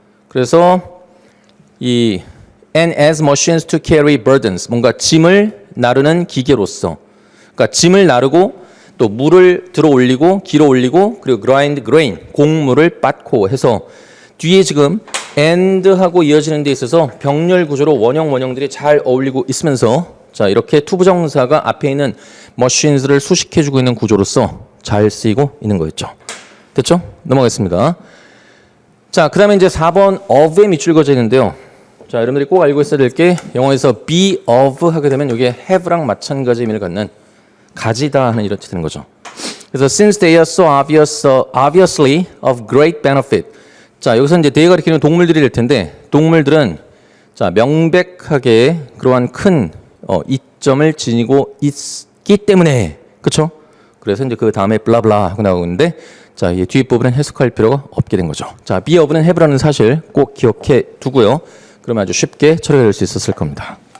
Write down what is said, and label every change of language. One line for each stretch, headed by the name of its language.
Korean: 그래서 이
English: and as machines to carry burdens,
Korean: 뭔가 짐을 나르는 기계로서, 그러니까 짐을 나르고 또 물을 들어 올리고 길어 올리고 그리고
English: grind grain,
Korean: 곡물을 빻고 해서 뒤에 지금 and하고 이어지는 데 있어서 병렬 구조로 원형들이 잘 어울리고 있으면서 자, 이렇게 투부정사가 앞에 있는 machines를 수식해주고 있는 구조로서 잘 쓰이고 있는 거였죠. 됐죠? 넘어가겠습니다. 자, 그 다음에 이제 4번 of에 밑줄 그어져 있는데요. 자, 여러분들이 꼭 알고 있어야 될 게 영어에서 be of 하게 되면 이게 have랑 마찬가지 의미를 갖는 가지다 하는 이런 뜻이 되는 거죠. 그래서
English: since they are so obviously of great benefit.
Korean: 자, 여기서 이제 they 가리키는 동물들이 될 텐데 동물들은 자, 명백하게 그러한 큰 이점을 지니고 있기 때문에 그렇죠? 그래서 이제 그 다음에 블라블라 하고 나오고 있는데 자, 이 뒷부분은 해석할 필요가 없게 된 거죠. 자, be of는 have라는 사실 꼭 기억해 두고요. 그러면 아주 쉽게 처리가 될 수 있었을 겁니다.